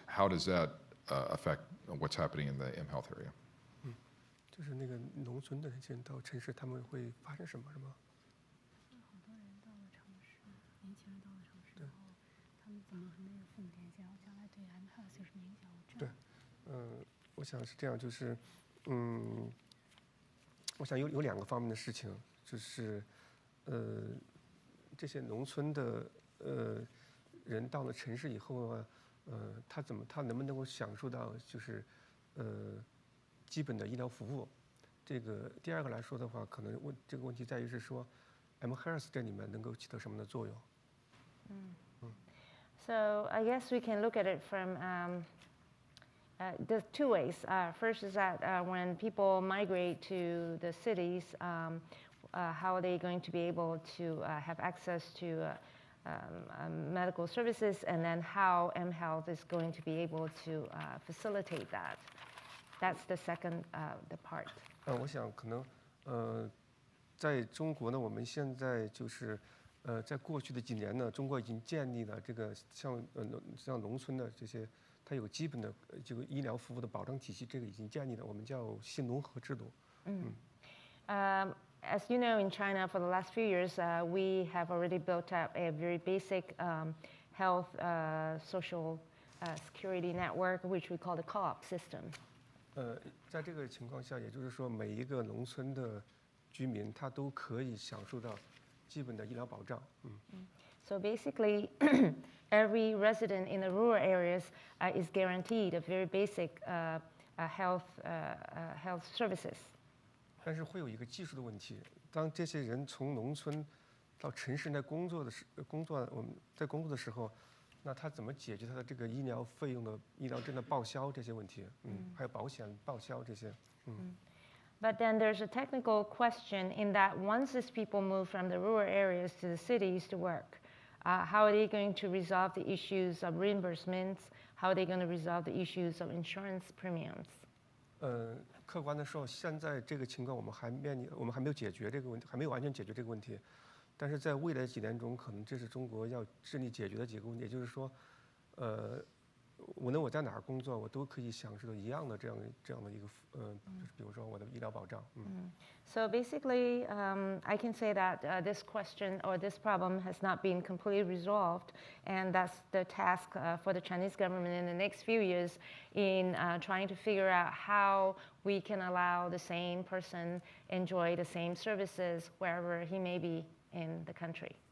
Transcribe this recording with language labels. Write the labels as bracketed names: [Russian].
[English] How does that affect what's happening in the mHealth area? [Chinese] 就是那个农村的那些人到城市，他们会发生什么，是吗？好多人到了城市，年轻人到了城市，然后他们怎么和那个父母联系，然后将来对 mHealth 有什么影响？对，我想是这样，就是我想有两个方面的事情，就是这些农村的人到了城市以后啊，他能不能够享受到就是基本的医疗服务？这个第二个来说的话，可能这个问题在于是说 mHealth 这里面能够起到什么的作用 [English] So I guess we can look at it from There's two ways. First is that when people migrate to the cities, how are they going to be able to have access to medical services, and then how mHealth is going to be able to facilitate that. That's the second the part. [Chinese] 我想可能在中国呢，我们现在就是在过去的几年呢，中国已经建立了这个像农村的这些，它有基本的这个医疗服务的保障体系，这个已经建立了，我们叫新农合制度。 [English] As you know, in China, for the last few years, we have already built up a very basic health social security network, which we call the co-op system. [Chinese] 在这个情况下，也就是说，每一个农村的居民他都可以享受到基本的医疗保障。 [English] So basically, every resident in the rural areas is guaranteed a very basic health services. [Chinese] 但是会有一个技术的问题，当这些人从农村到城市来工作，我们在工作的时候，那他怎么解决他的这个医疗费用的医疗证的报销这些问题？还有保险报销这些。 [English] But then there's a technical question in that once these people move from the rural areas to the cities to work, how are they going to resolve the issues of reimbursements? How are they going to resolve the issues of insurance premiums? [Chinese] 客观的说，现在这个情况我们还没有解决这个问题，还没有完全解决这个问题。但是在未来几年中，可能这是中国要致力解决的几个问题，也就是说，无论我在哪儿工作，我都可以享受到一样的这样的一个就是比如说我的医疗保障。 [English] So basically, I can say that this question or this problem has not been completely resolved, and that's the task for the Chinese government in the next few years in trying to figure out how we can allow the same person enjoy the same services wherever he may be in the country.